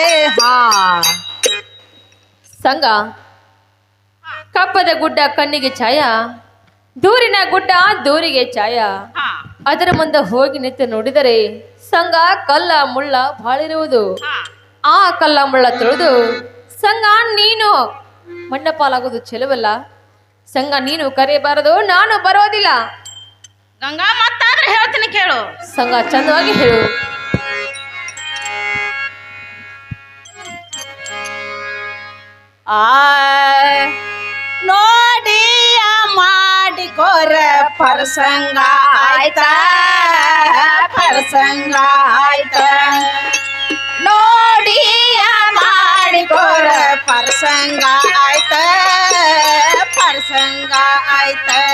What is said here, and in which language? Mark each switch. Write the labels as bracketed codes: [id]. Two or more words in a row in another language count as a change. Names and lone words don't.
[kn] ಸಂಘ ಕಪ್ಪದ ಗುಡ್ಡ ಕಣ್ಣಿಗೆ ಛಾಯ ದೂರಿನ ಗುಡ್ಡ ದೂರಿಗೆ ಛಾಯ ಅದರ ಮುಂದೆ ಹೋಗಿ ನಿಂತು ನೋಡಿದರೆ ಸಂಘ ಕಲ್ಲ ಮುಳ್ಳ ಬಾಳಿರುವುದು ಆ ಕಲ್ಲ ಮುಳ್ಳ ತಿಳಿದು ಸಂಘ ನೀನು ಮಣ್ಣ ಪಾಲಾಗೋದು ಚೆಲುವಲ್ಲ. ಸಂಘ ನೀನು ಕರೆಯಬಾರದು ನಾನು ಬರೋದಿಲ್ಲ. ಗಂಗಾ ಮತ್ತಾದ್ರೆ ಹೇಳ್ತೀನಿ ಕೇಳು. ಸಂಘ ಚಂದವಾಗಿ ಹೇಳು. ನೋಡಿಯ ಮಾಡಿಕೊರ ಪರಸಂಗ ಆಯ್ತ ಪರಸಂಗ ಆಯ್ತ ನೋಡಿಯ ಮಾಡಿಕೊರ ಪರಸಂಗ ಆಯ್ತ ಪರಸಂಗ ಆಯ್ತ